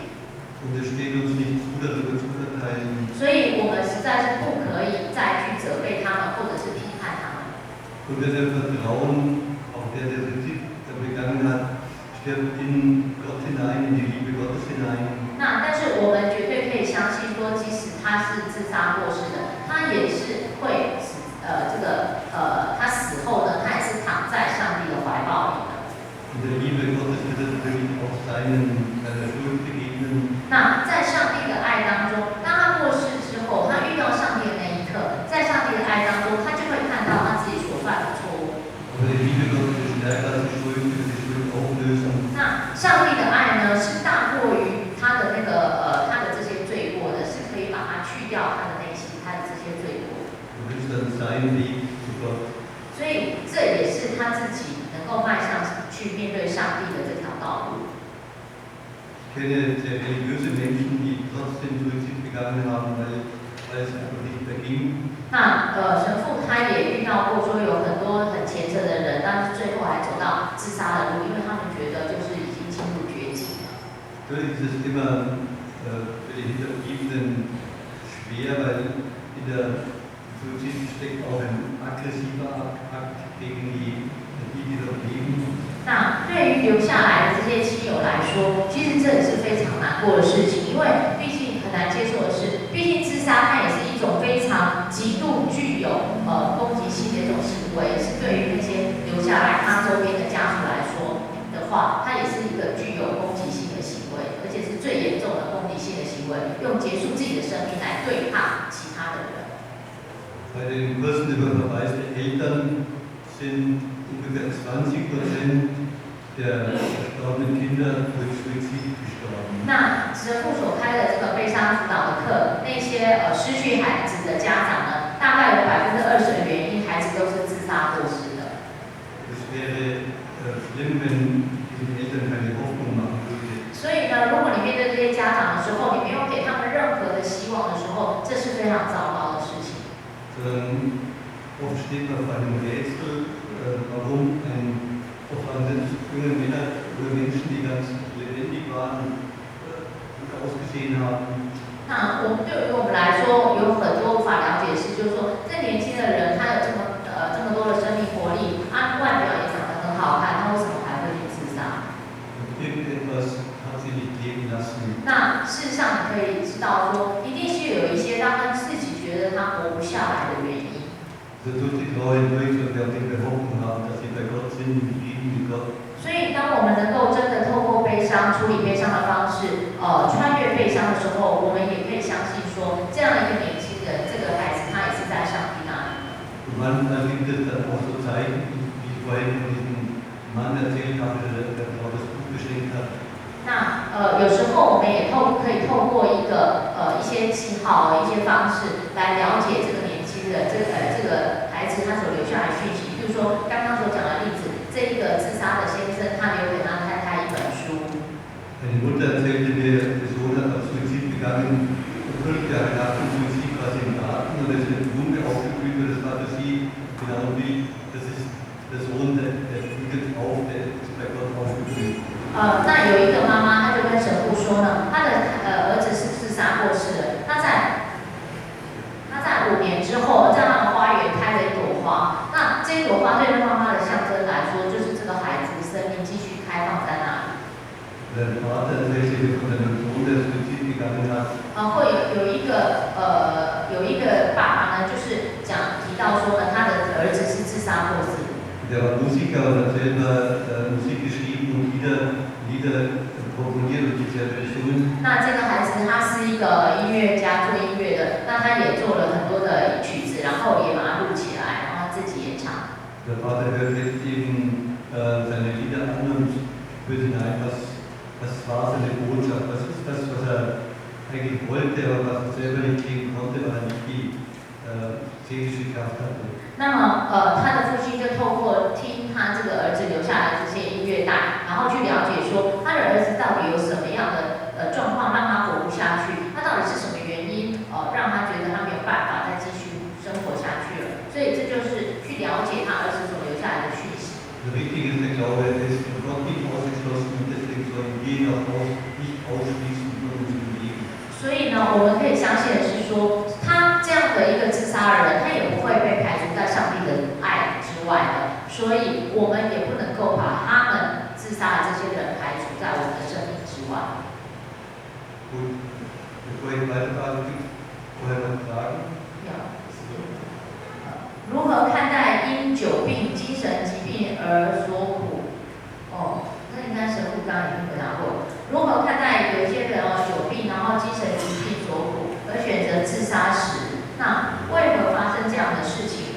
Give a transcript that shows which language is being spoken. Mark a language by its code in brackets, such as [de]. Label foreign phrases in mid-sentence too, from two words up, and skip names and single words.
[de] Und es steht uns nicht zu, darüber zu urteilen. [zh] 所以我们实在是不可以再去责备他们，或者是批判他们。 [de] Und wir vertrauen, auch der Suizid begangen hat, stirbt in Gott hinein, in die Liebe Gottes hinein. [zh] 但是我们绝对可以相信说，即使他是自杀过世的，他也是会他死后呢，他也是躺在上帝的怀抱里的。 [de] In der Liebe Gottes wird er natürlich auch seiner Schuld begegnen. [zh] 那在上帝的爱当中，当他过世之后，他遇到上帝的那一刻，在上帝的爱当中，他就会看到他自己所犯的错误。 [de] Aber die Liebe Gottes ist stärker als die Schuld, wird die Schuld auflösen. [zh] 那上帝的爱呢，是大过于他的他的这些罪过的，是可以把它去掉他的内心，他的这些罪过。 [de] Und das ist dann sein Weg zu Gott. [zh] 所以这也是他自己能够迈向去面对上帝的这条道路。 [de] Ich kenne sehr religiöse Menschen, die trotzdem Suizid begangen haben, weil es einfach nicht mehr ging. [zh] 那神父他也遇到过说有很多很虔诚的人，但是最后还走到自杀的路，因为他们觉得就是已经进入绝境了。 [de] Natürlich ist es immer für die Hinterbliebenen schwer, weil in der Suizid steckt auch ein aggressiver Akt gegen die noch leben. [zh] 那对于留下来的这些亲友来说，其实这也是非常难过的事情，因为毕竟很难接受的是，毕竟自杀它也是一种非常极度具有攻击性的一种行为，是对于那些留下来他周边的家属来说的话，它也是一个具有攻击性的行为，而且是最严重的攻击性的行为，用结束自己的生命来对抗其他的人。 [de] Bei den Kursen über Verweis der Eltern sind ungefähr 20% der verstorbenen Kinder durch Suizid gestorben. [zh] 那神父所开的这个悲伤辅导的课，那些失去孩子的家长呢，大概有20%的原因，孩子都是自杀过世的。 [de] Es wäre schlimm, wenn diesen Eltern keine Hoffnung machen würde. [zh] 所以呢，如果你面对这些家长的时候，你没有给他们任何的希望的时候，这是非常糟糕的事情。 [de] Oft steht man vor einem Rätsel, warum oft waren es junge Männer oder Menschen, die ganz lebendig waren und ausgesehen haben. [zh] 那对于我们来说，有很多无法了解的事，就是说，这年轻的人他有这么多的生命活力，他外表也长得很好看，他为什么还会去自杀？ [de] Irgendetwas hat sie nicht leben lassen. [zh] 那事实上，你可以知道说，一定是有一些让他自己觉得他活不下来的原因。 [de] So tut die Treue durch und wir die Hoffnung haben, dass sie bei Gott sind, im Frieden mit Gott. [zh] 所以，当我们能够真的透过悲伤处理悲伤的方式，穿越悲伤的时候，我们也可以相信说，这样一个年轻人，这个孩子他也是在上帝那里的。 [de] Und manchmal gibt es dann auch so Zeichen, wie ich vorhin von diesem Mann erzählt habe, der Frau das Buch geschenkt hat. [zh] 那有时候我们也可以透过一些记号、一些方式来了解这个年轻人，这个孩子他所留下来的讯息。比如说刚刚所讲的例子，这一个自杀的先生，他留给他太太一本书。 [de] Eine Mutter erzählte mir, der Sohn hat auch Suizid begangen. 5 Jahre nach dem Suizid war sie im Garten und es ist eine Wunde aufgeblüht und das war für sie genau wie, das ist der Sohn, der blüht auf, der ist bei Gott aufgeblüht. [zh] 那有一个妈妈，她就跟神父说呢，她的儿子是自杀过世的。她在5年之后，在他们花园开了一朵花。那这一朵花对妈妈的象征来说，就是这个孩子生命继续开放在那里。 [de] Der Vater erzählte von einem Sohn, der Suizid begangen hat. [zh] 会有一个爸爸呢，就是提到说呢，他的儿子是自杀过世。 [de] Der war Musiker und hat selber Musik geschrieben und Lieder komponiert und die selber gesungen. [zh] 那这个孩子他是一个音乐家，做音乐的，那他也做了很多的曲子，然后也把它录起来，然后自己也唱。 [de] Der Vater hört jetzt eben seine Lieder an und hört hinein, was war seine Botschaft, was ist das, was er eigentlich wollte, aber was er selber nicht leben konnte, weil er nicht die seelische Kraft hatte. [zh] 那么他的父亲就透过听他这个儿子留下来的这些音乐带，然后去了解说他的儿子到底有什么样的状况让他活不下去，他到底是什么原因让他觉得他没有办法再继续生活下去了。所以这就是去了解他儿子所留下来的讯息。 [de] Wichtig ist der Glaube, er ist von Gott nicht ausgeschlossen und deswegen sollen wir ihn auch nicht ausschließen von unserem Leben. [zh] 所以呢，我们可以相信的是说，他这样的一个自杀的人，他也不会被排除在上帝的爱之外的。所以，我们也不能够把他们自杀的这些人排除在我们的生命之外。 [de] Gut, bevor ich weiterfahre, gibt es vorher noch Fragen? [zh] 如何看待因久病、精神疾病而所苦？那应该神父刚刚已经回答过。如何看待有些人久病，然后精神疾病所苦，而选择自杀时，那为何发生这样的事情？